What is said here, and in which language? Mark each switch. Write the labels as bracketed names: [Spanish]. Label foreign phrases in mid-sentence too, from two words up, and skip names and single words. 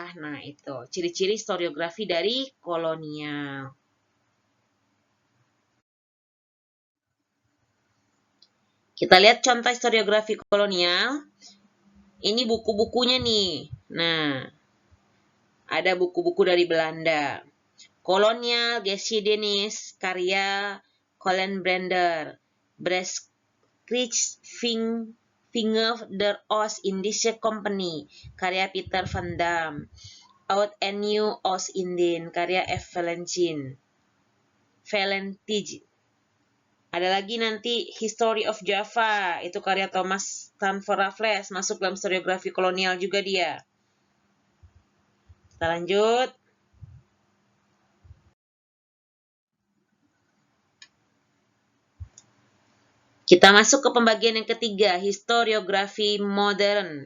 [Indonesian] Nah, itu ciri-ciri historiografi dari kolonial. Kita lihat contoh historiografi kolonial. Ini buku-bukunya nih. Nah, ada buku-buku dari Belanda. Kolonial Geschiedenis karya Colin Brander. Vinger der Oost-Indische Company karya Peter van Dam. Oud en Nieuw Oost-Indiën karya F. Valentijn. Ada lagi nanti History of Java, itu karya Thomas Stamford Raffles, masuk dalam historiografi kolonial juga dia. Kita lanjut. Kita masuk ke pembagian yang ketiga, historiografi modern.